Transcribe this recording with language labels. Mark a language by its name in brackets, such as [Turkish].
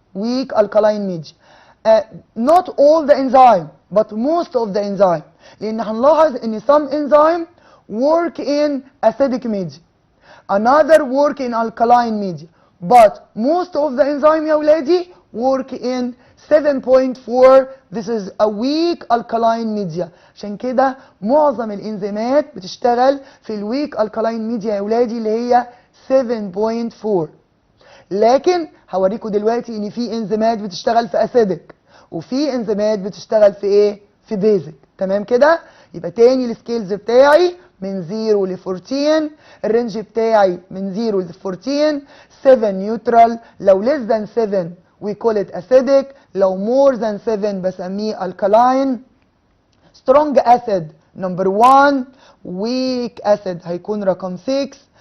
[English] weak alkaline media. Not all the enzyme but most of the enzyme. [Arabic] لان هنلاحظ ان [English] some enzyme work in acidic media. Another work in alkaline media. But most of the enzyme [Arabic] يا ولادي [English] work in 7.4. This is a weak alkaline media. [Arabic] عشان كده معظم الانزيمات بتشتغل في الويك [English] alkaline media [Arabic] يا ولادي اللي هي 7.4. لكن هوريكم دلوقتي ان في انزيمات بتشتغل في اسيدك وفي انزيمات بتشتغل في ايه؟ في بيزك. تمام كده؟ يبقى تاني السكيلز بتاعي من 0 ل 14. الرينج بتاعي من 0 ل 14. 7 نيوترال. [English] لو less than 7 we call it acidic. لو more than 7 [Arabic] بسميه [English] alkaline. strong acid number 1. weak acid هيكون رقم 6.